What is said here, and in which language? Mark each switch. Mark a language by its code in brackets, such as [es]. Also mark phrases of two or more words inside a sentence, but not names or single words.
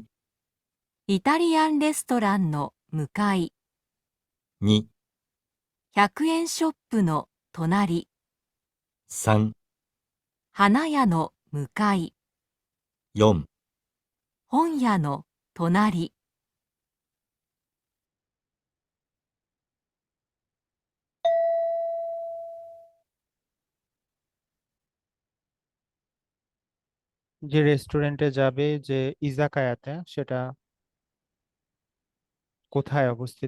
[ja] イタリアンレストランの向かい、 2、 100円ショップの隣、 3、花屋の向かい、 4。本屋の隣。 [bn] যে রেস্টুরেন্টে যাবে, যে ইজাকায়াতে, সেটা কোথায় অবস্থিত?